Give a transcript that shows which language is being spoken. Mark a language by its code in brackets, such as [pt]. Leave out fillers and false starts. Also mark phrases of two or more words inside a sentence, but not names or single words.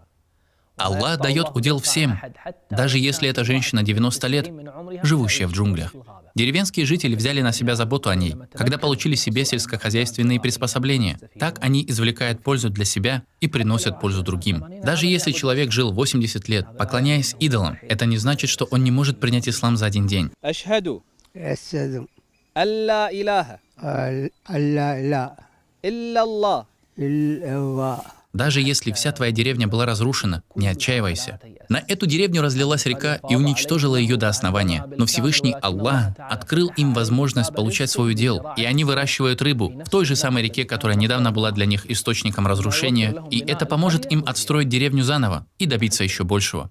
[ru] Аллах дает удел всем, даже если эта женщина 90 лет, живущая в джунглях. Деревенские жители взяли на себя заботу о ней, когда получили себе сельскохозяйственные приспособления. Так они извлекают пользу для себя и приносят пользу другим. Даже если человек жил 80 лет, поклоняясь идолам, это не значит, что он не может принять ислам за один день. [ar] أشهد أشهد أن لا إله أن لا إله إلا الله. إلا الله. [ru] Даже если вся твоя деревня была разрушена, не отчаивайся. На эту деревню разлилась река и уничтожила ее до основания. Но Всевышний Аллах открыл им возможность получать свой удел, и они выращивают рыбу в той же самой реке, которая недавно была для них источником разрушения, и это поможет им отстроить деревню заново и добиться еще большего.